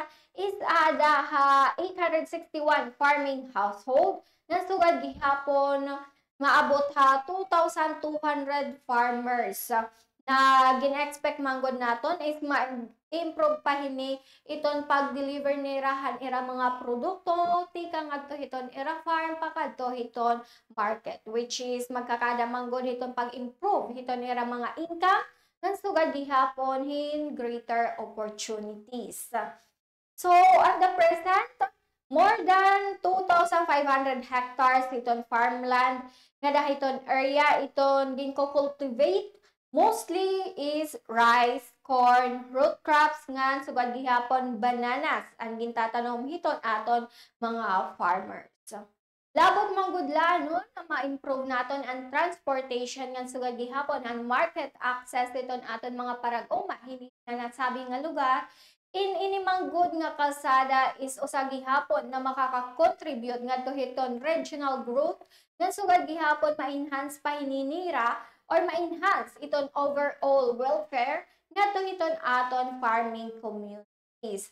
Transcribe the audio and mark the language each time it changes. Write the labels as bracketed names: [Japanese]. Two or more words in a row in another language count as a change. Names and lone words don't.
[Waray] is ada 861 [English] farming household [Waray] na sugad gihapon maabot 2,200 farmers na gina-expect manggod naton is ma-improve pa hini iton pag-deliver ni rahan ira mga produkto tika ngadto hiton ira farm pa kadto hiton market, [English] which is [Waray] magkakada manggod hiton pag-improve hiton ira mga income ngan sugad gihapon hin [English] greater opportunities. So at the present more than 2,500 hectares [Waray] iton farmland nga dahiton area iton ginko-cultivate [English] mostly is rice, corn, root crops [Waray] ngan sugad gihapon bananas ang gintatanom hiton aton mga farmers. Labot manggudla no na ma-improve naton ang transportation ngan sugad gihapon ang [English] market access [Waray] hiton aton mga parag-uma hini na nasabi nga lugar ini manggud nga kalsada is usa gihapon na makaka-contribute ngadto hiton [English] regional growth [Waray] ngan sugad gihapon ma-enhance pa hininira or ma-enhance iton [English] overall welfare [Waray] ngadto hiton aton [English] farming communities.